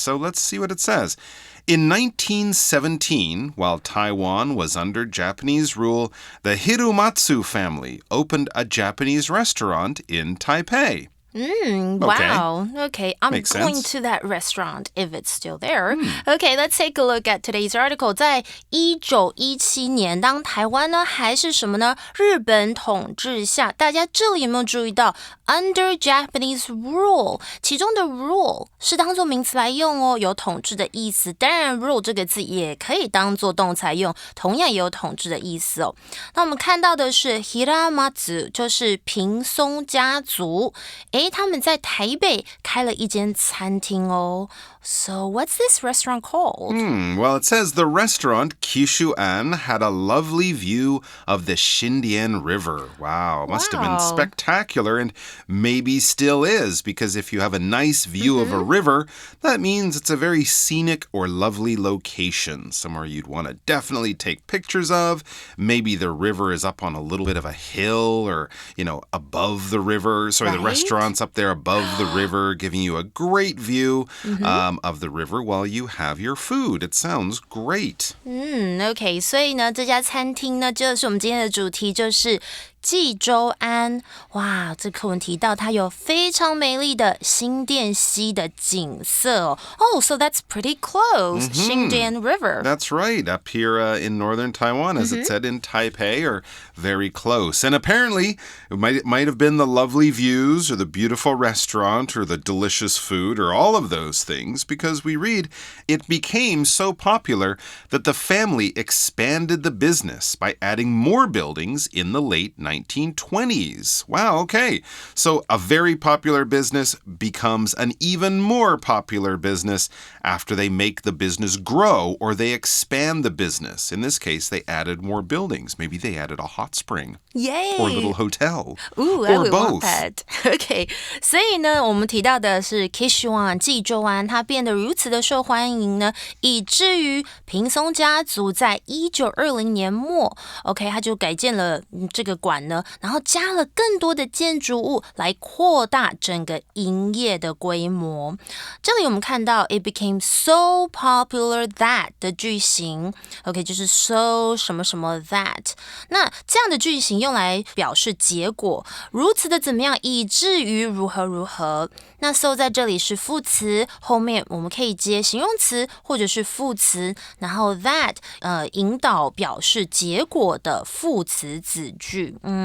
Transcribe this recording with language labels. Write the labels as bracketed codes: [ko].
[en] So let's see what it says. In 1917, while Taiwan was under Japanese rule, the Hiramatsu family opened a Japanese restaurant in Taipei. Wow. Okay, I'm Makes going sense. to that restaurant if it's still there. Okay, let's take a look at today's article. [zh] 在1917年，当台湾呢还是什么呢？日本统治下，大家这里有没有注意到 [en] under Japanese rule？ [zh] 其中的 rule 是当作名词来用哦，有统治的意思。当然 rule 这个字也可以当作动词来用，同样也有统治的意思哦。那我们看到的是 Hiramatsu， 就是平松家族。他们在台北开了一间餐厅哦。 [en] So what's this restaurant called? Well, it says the restaurant Kishuan had a lovely view of the Xindian River. Wow, must have been spectacular, and maybe still is, because if you have a nice view of a river, that means it's a very scenic or lovely location, somewhere you'd want to definitely take pictures of. Maybe the river is up on a little bit of a hill or, above the river. So the restaurant's up there above the river, giving you a great view of the river while you have your food. It sounds great. [zh] OK, 所以呢，这家餐厅呢，就是我们今天的主题，就是济州安，哇，这课文提到它有非常美丽的新店溪的景色哦。 [en] Oh, so that's pretty close, Xindian River. That's right. Up here in northern Taiwan, as it said in Taipei, are very close. And apparently, it might have been the lovely views or the beautiful restaurant or the delicious food or all of those things, because we read it became so popular that the family expanded the business by adding more buildings in the late 1920s. Wow, okay. So a very popular business becomes an even more popular business after they make the business grow or they expand the business. In this case, they added more buildings. Maybe they added a hot spring. Yay! Or a little hotel. Ooh, or I would both. want that. Okay. [zh] 所以呢，我们提到的是 Kishuan 济州安，它变得如此的受欢迎呢，以至于平松家族在1920年末 ，OK， 他就改建了这个馆呢，然后加了更多的建筑物来扩大整个营业的规模。这里我们看到 [en] it became so popular that [zh] 的句型 ，OK， 就是 so 什么什么 that。那这样的句型用来表示结果，如此的怎么样，以至于如何如何。那 so 在这里是副词，后面我们可以接形容词或者是副词，然后 that 引导表示结果的副词子句。